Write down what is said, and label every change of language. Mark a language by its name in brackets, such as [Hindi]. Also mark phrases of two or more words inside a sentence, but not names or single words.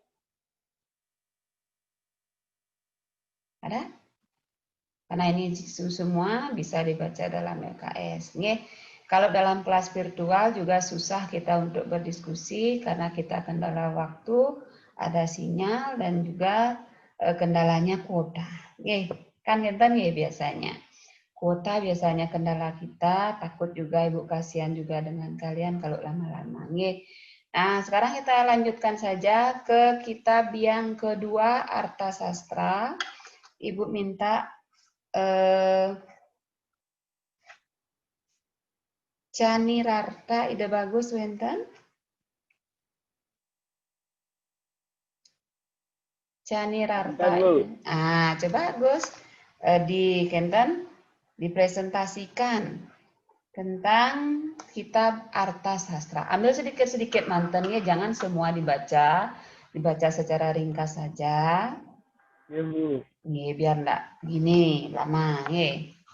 [Indonesian] Ada? Karena ini semua bisa dibaca dalam LKS, nggih. Kalau dalam kelas virtual juga susah kita untuk berdiskusi karena kita kendala waktu, ada sinyal dan juga kendalanya kuota. Nggih, kan [Balinese] ngeten nggih [Indonesian] biasanya. Kuota biasanya kendala kita, takut juga Ibu kasihan juga dengan kalian kalau lama-lama. Nggih. Nah, sekarang kita lanjutkan saja ke kitab yang kedua, Arta Sastra. Ibu minta Canirarta, ide bagus wenten. Canirarta. Coba Gus di Kenten dipresentasikan tentang kitab Arta Sastra. Ambil sedikit-sedikit mantennya, jangan semua dibaca, dibaca secara ringkas saja. Ya, Bu. Nih, biar enggak gini lama, nggih.